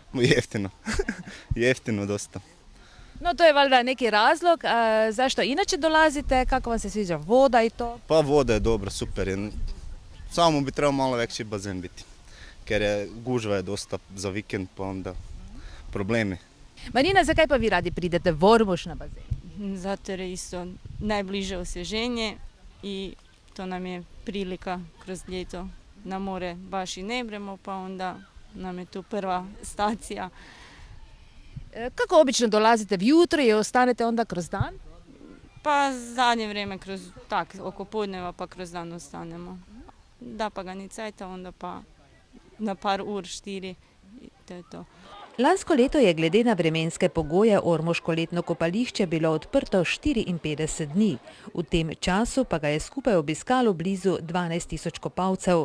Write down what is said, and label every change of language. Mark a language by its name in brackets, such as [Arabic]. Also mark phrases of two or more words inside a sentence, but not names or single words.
[Croatian] Jeftino, jeftino dosta. No to je valjda neki razlog, zašto inače dolazite, kako vam se sviđa voda i to? Pa voda je dobra, super je. Samo bi trebao malo veći bazen biti, ker je gužva je dosta za vikend, pa onda problemi. [Slovenian] Marina, zakaj pa vi radi pridete v Ormož na bazen? [Croatian] Zato jer je isto najbliže osvježenje i to nam je prilika kroz ljeto na more baš i ne bremo, pa onda nam je tu prva stacija. Kako obično dolazite vjutro i ostanete onda kroz dan? Pa zadnje vrijeme oko podneva pa kroz dan ostanemo. [Slovenian] Da pa ga ni cajta, onda pa na par ur, 4 i to je to. Lansko leto je glede na vremenske pogoje ormoško letno kopališče bilo odprto 54 dni. V tem času pa ga je skupaj obiskalo blizu 12 000 kopalcev.